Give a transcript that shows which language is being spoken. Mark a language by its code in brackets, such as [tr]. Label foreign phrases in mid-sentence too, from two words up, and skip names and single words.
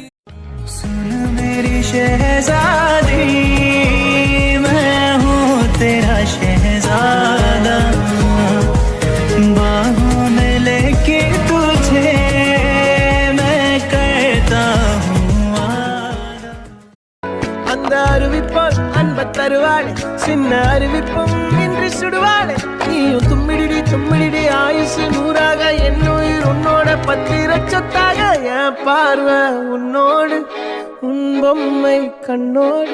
[hi] सुन मेरी शहजादी, मैं हूँ तेरा शहजादा, बाहों में लेके तुझे मैं करता हूँ वादा। [ta] அந்த அறிவிப்பால் அன்ப தருவாளே, சின்ன அறிவிப்பும் இன்று சுடுவாளே. நீயும் தும்மிடி தும்மிடி ஆயுசு நூறாக, என் உயிர் உன்னோட பத்திர சொத்தாக. என் பார்வை உன்னோடு, உன் பொம்மை கண்ணோடு.